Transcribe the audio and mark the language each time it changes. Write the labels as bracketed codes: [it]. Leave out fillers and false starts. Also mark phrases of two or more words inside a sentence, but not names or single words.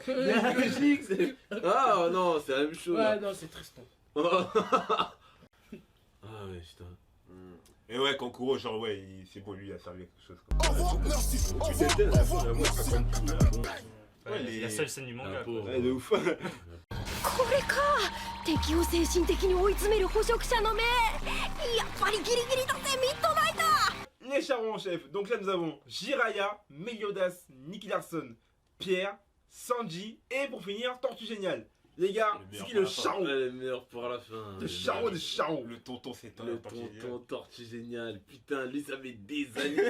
[fr] La logique, c'est. Ah non, c'est la même chose. Ouais, là. non, c'est Tristan. Ah ouais, putain. Et ouais, Kankuro, genre, ouais, c'est bon, lui, il a servi à quelque chose. Quoi. Au revoir, merci, au revoir, C'était au la revoir, fois, moi, merci. ça compte plus, là. Ouais, Ouais, les- la seule scène du manga. Un pauvre. quoi. Ouais, de ouf. [ja] これか敵を精神的に追い詰める捕食者の目やっぱりギリギリだぜミッドナイト [fr] Les charrons en chef. Donc là nous avons Jiraya, Meliodas, Nicky Larson, Pierre, Sanji et pour finir Tortue Géniale. Les gars, Le c'est meilleur qui pour le la fin. charron? Ouais, le meilleur pour la fin. Le charron des charrons. Le tonton c'est un Le parti génial. tonton tortue génial. Putain, lui, ça fait des années.